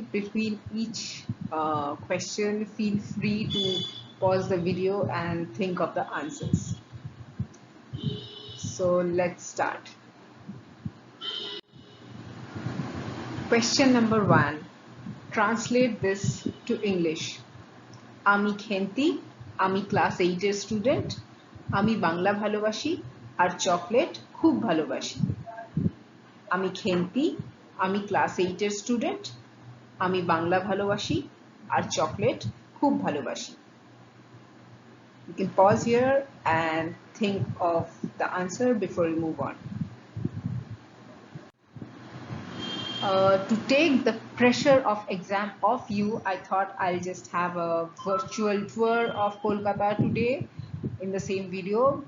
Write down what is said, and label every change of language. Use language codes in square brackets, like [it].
[en] Between each question, feel free to pause the video and think of the answers. So let's start. Question number 1. Translate this to English. [bn] আমি খেন্তি, আমি class 8 এর student, আমি বাংলা ভালোবাসি আর chocolate খুব ভালোবাসি। আমি খেন্তি, আমি ক্লাস 8 এর স্টুডেন্ট, আমি বাংলা ভালোবাসি আর চকলেট খুব ভালোবাসি। [en] You can pause here and think of the answer before we move on. To take the pressure of exam off you, I thought I'll just have a virtual tour of Kolkata today in the same video.